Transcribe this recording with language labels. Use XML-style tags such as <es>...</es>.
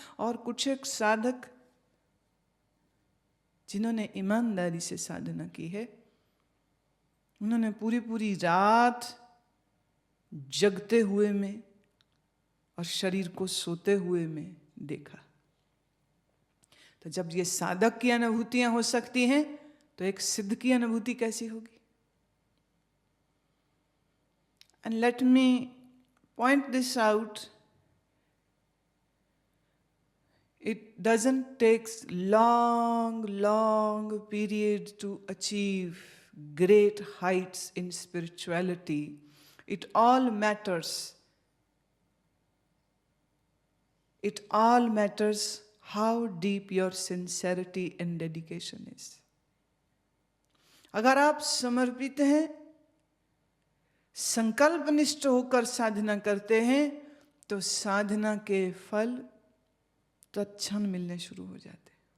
<hi>और कुछ एक साधक जिन्होंने ईमानदारी से साधना की है, उन्होंने पूरी पूरी रात जगते हुए में और शरीर को सोते हुए में देखा। तो जब ये साधक की अनुभूतियां हो सकती हैं, तो एक सिद्ध की अनुभूति कैसी होगी?</hi> <en>And let me point this out. It doesn't take long period to achieve great heights in spirituality. It all matters. It all matters how deep your sincerity and dedication is.</en> <hi>अगर आप समर्पित हैं, संकल्पनिष्ठ होकर साधना करते हैं, तो साधना के फल तत्क्षण मिलने शुरू हो जाते।</hi>